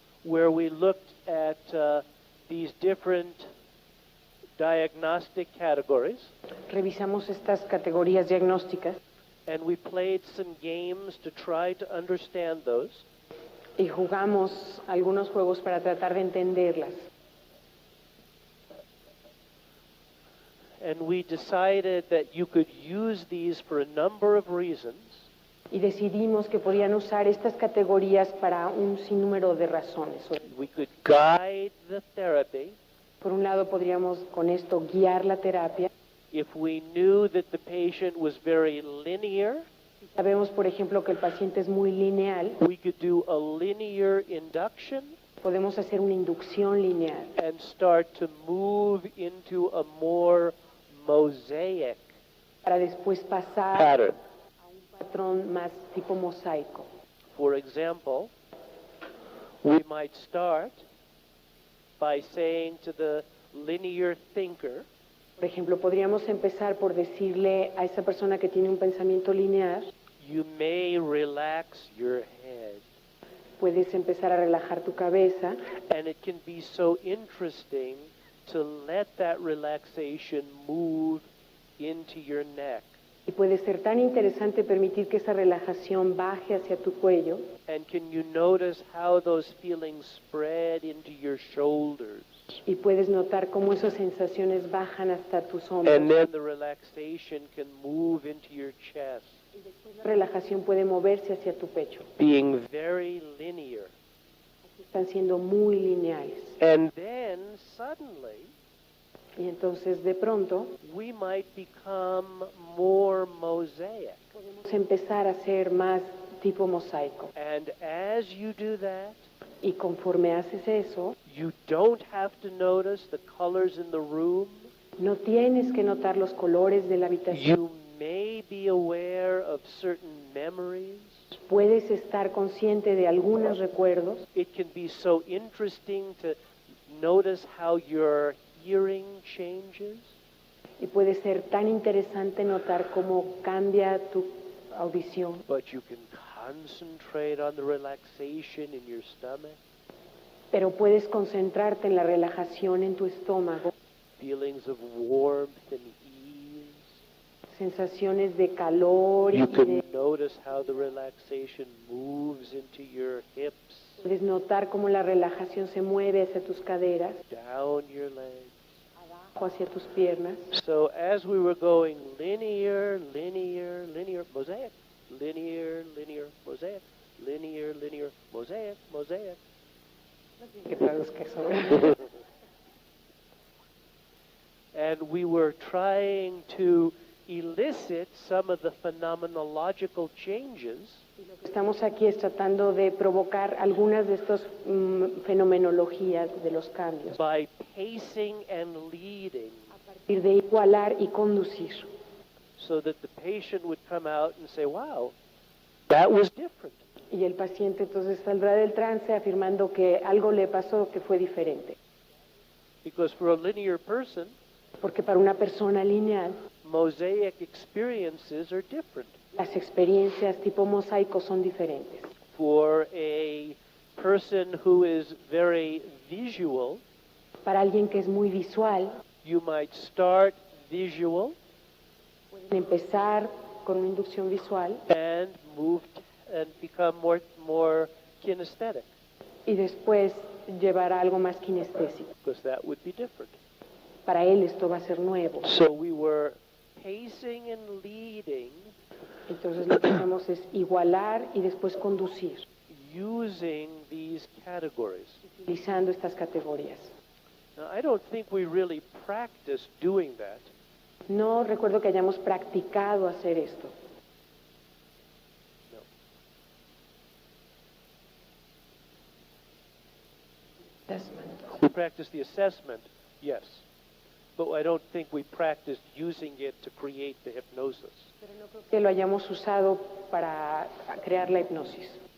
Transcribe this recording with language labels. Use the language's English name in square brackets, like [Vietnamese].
[English] Where we looked at these different diagnostic categories, [Spanish] Revisamos estas categorías diagnósticas [English] and we played some games to try to understand those. [Spanish] y jugamos algunos juegos para tratar de entenderlas. [English] And we decided that you could use these for a number of reasons. [Spanish] Y decidimos que podían usar estas categorías para un sinnúmero de razones. [English] We could guide the therapy [Spanish] Por un lado, podríamos con esto guiar la terapia. [English] if we knew that the patient was very linear. [Spanish] Sabemos, por ejemplo, que el paciente es muy lineal. [English] We could do a linear induction [Spanish] Podemos hacer una inducción lineal [English] and start to move into a more mosaic [Spanish] para después pasar [English] pattern. [Spanish] a un patrón más tipo mosaico. [English] For example, we might start by saying to the linear thinker, [Spanish] Por ejemplo, podríamos empezar por decirle a esa persona que tiene un pensamiento lineal, [English] you may relax your head. [Spanish] puedes empezar a relajar tu cabeza [English] And it can be so interesting to let that relaxation move into your neck. [Spanish] y puede ser tan interesante permitir que esa relajación baje hacia tu cuello. [English] And can you notice how those feelings spread into your shoulders? [Spanish] Y puedes notar cómo esas sensaciones bajan hasta tus hombros. [English] And then the relaxation can move into your chest, [Spanish] La relajación puede moverse hacia tu pecho, [English] being very linear. [Spanish] están siendo muy lineales. [English] And then suddenly, [Spanish] Y entonces de pronto [English] we might become more mosaic. [Spanish] podemos empezar a ser más tipo mosaico. [English] And as you do that, [Spanish] Y conforme haces eso, [English] you don't have to notice the colors in the room. [Spanish] no tienes que notar los colores de la habitación. [English] You may be aware of certain memories. [Spanish] Puedes estar consciente de algunos recuerdos. [English] It can be so interesting to notice how your hearing changes. [Spanish] Y puede ser tan interesante notar cómo cambia tu audición. [English] But you can concentrate on the relaxation in your stomach, [Spanish] Pero puedes concentrarte en la relajación en tu estómago, [English] feelings of warmth and ease. [Spanish] sensaciones de calor y [English] You can [Spanish] de... [English] notice how the relaxation moves into your hips, [Spanish] Puedes notar cómo la relajación se mueve hacia tus caderas, [English] down your legs. [Spanish] o hacia tus piernas. [English] So as we were going linear, linear, linear, mosaic, linear, linear, mosaic, linear, linear, mosaic, mosaic. [Spanish] Que traduzca eso. [English] And we were trying to elicit some of the phenomenological changes [Spanish] Estamos aquí es tratando de provocar algunas de estas fenomenologías de los cambios, [English] by pacing and leading, [Spanish] y de igualar y conducir, [English] so that the patient would come out and say, wow, that was different. [Spanish] y el paciente entonces saldrá del trance afirmando que algo le pasó que fue diferente, [English] Because for a linear person, [Spanish] porque para una persona lineal [English] mosaic experiences are different. [Spanish] las experiencias tipo mosaico son diferentes. [English] For a person who is very visual, [Spanish] Para alguien que es muy visual, [English] you might start visual [Spanish] pueden empezar con una inducción visual [English] and move and become more kinesthetic, [Spanish] y después llevar a algo más kinestésico. [English] because that would be different. [Spanish] Para él esto va a ser nuevo. [English] So we were pacing and leading [Spanish] Entonces lo que hacemos es igualar y después conducir, [English] using these categories. [Spanish] utilizando estas categorías. [English] Now, I don't think we really practiced doing that. [Spanish] No recuerdo que hayamos practicado hacer esto. [English] No. We practiced the assessment, yes. But I don't think we practiced using it to create the hypnosis. [Spanish] Pero no creo que lo hayamos usado para crear la hipnosis.